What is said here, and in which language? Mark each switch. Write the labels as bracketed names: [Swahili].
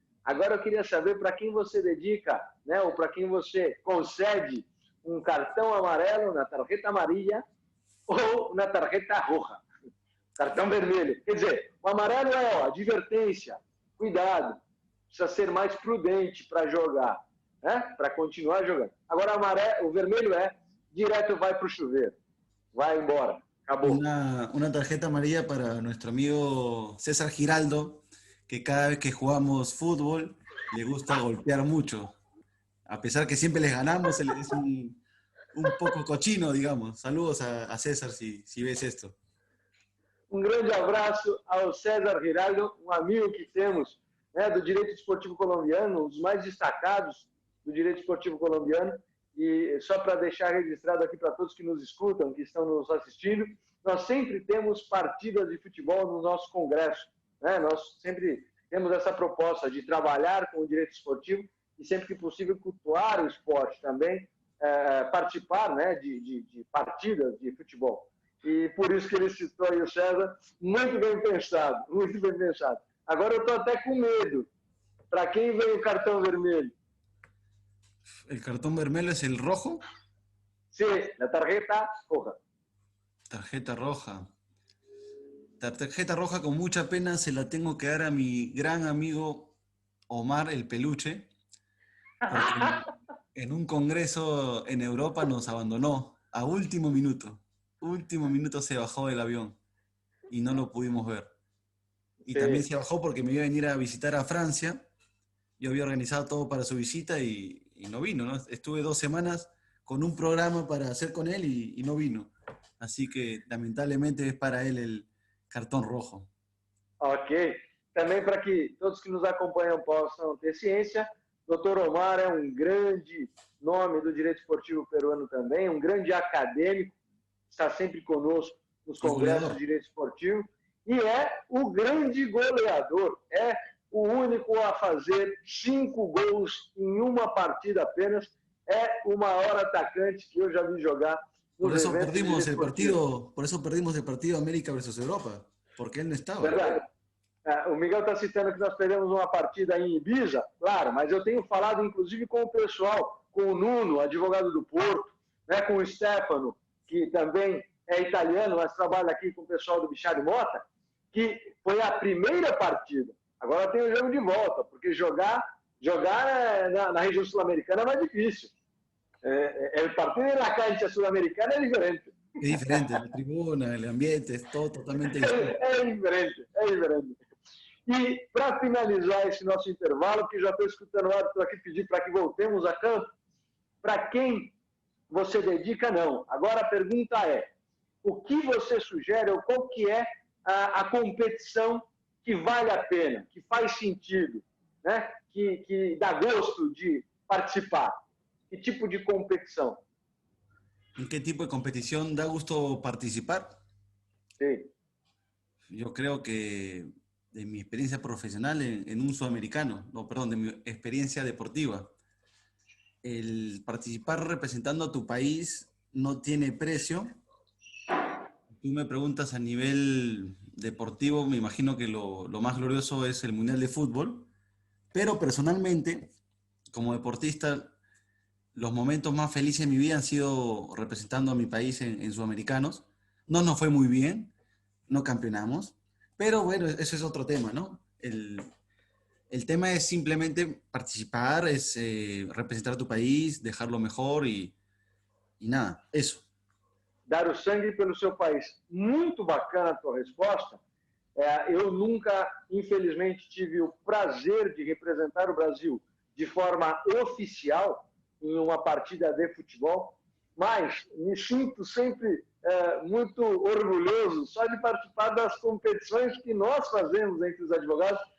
[Portuguese] Agora eu queria saber para quem você dedica, né, ou para quem você concede um cartão amarelo na [Spanish] tarjeta amarilla [Portuguese] ou na [Spanish] tarjeta roja, [Portuguese] cartão vermelho. Quer dizer, o amarelo é ó, advertência, cuidado, precisa ser mais prudente para jogar, né, para continuar jogando. Agora o vermelho é direto vai para o chuveiro, vai embora, acabou. [Spanish] Una tarjeta amarilla para nuestro amigo César Giraldo, que cada vez que jugamos fútbol le gusta golpear mucho. A pesar que siempre les ganamos, él es un poco cochino, digamos. Saludos a César si ves esto. [Portuguese] Um grande abraço ao César Giraldo, um amigo que temos, né, do direito esportivo colombiano, um dos mais destacados do direito esportivo colombiano. E só para deixar registrado aqui para todos que nos escutam, que estão nos assistindo, nós sempre temos partidas de futebol no nosso congresso, né? Nós sempre temos essa proposta de trabalhar com o direito esportivo e sempre que possível cultuar o esporte também, participar, né, de partidas de futebol. E por isso que ele citou aí o César, muito bem pensado, muito bem pensado. Agora eu estou até com medo. Para quem veio o cartão vermelho? [Spanish] ¿El cartón vermelho es el rojo? Sí, la tarjeta roja. Tarjeta roja. Tarjeta roja con mucha pena se la tengo que dar a mi gran amigo Omar el Peluche, porque en un congreso en Europa nos abandonó a último minuto. Último minuto se bajó del avión y no lo pudimos ver. Y también se bajó porque me iba a venir a visitar a Francia. Yo había organizado todo para su visita y no vino, ¿no? Estuve 2 semanas con un programa para hacer con él y no vino. Así que lamentablemente es para él el cartão rojo. Ok. [Portuguese] Também para que todos que nos acompanham possam ter ciência, Dr. Omar é um grande nome do direito esportivo peruano também, um grande acadêmico, está sempre conosco nos congressos de direito esportivo, e é o grande goleador, é o único a fazer 5 gols em uma partida apenas, é o maior atacante que eu já vi jogar [Spanish] por eso perdimos el partido, por eso perdimos el partido América versus Europa, porque él no estaba. [Portuguese] Verdade. O Miguel está citando que nós perdemos uma partida em Ibiza, claro, mas eu tenho falado inclusive com o pessoal, com o Nuno, advogado do Porto, né, com o Stefano, que também é italiano, mas trabalha aqui com o pessoal do Bichari Mota, que foi a primeira partida. Agora tem o jogo de volta, porque jogar na região sul-americana é mais difícil. [Spanish] El partido [Portuguese] na cancha sul-americana é diferente. [Spanish] Es diferente, la tribuna, el ambiente, es todo totalmente diferente. [Portuguese] É diferente, é diferente. E para finalizar esse nosso intervalo, que já estou escutando o árbitro aqui pedir para que voltemos a campo, para quem você dedica, não. Agora a pergunta é, o que você sugere ou qual que é a competição que vale a pena, que faz sentido, né? que dá gosto de participar? [Spanish] ¿Qué tipo de competición? ¿En qué tipo de competición da gusto participar? Sí. Yo creo que de mi experiencia profesional en un sudamericano, no, perdón, de mi experiencia deportiva, el participar representando a tu país no tiene precio. Tú me preguntas a nivel deportivo, me imagino que lo más glorioso es el Mundial de Fútbol, pero personalmente, como deportista, los momentos más felices de mi vida han sido representando a mi país en Sudamericanos. No nos fue muy bien, no campeonamos, pero bueno, eso es otro tema, ¿no? El tema es simplemente participar, es representar a tu país, dejarlo mejor y nada, eso. [Portuguese] Dar o sangue pelo seu país. Muito bacana a tua resposta. Eu nunca, infelizmente, tive o prazer de representar o Brasil de forma oficial em uma partida de futebol, mas me sinto sempre muito orgulhoso só de participar das competições que nós fazemos entre os advogados.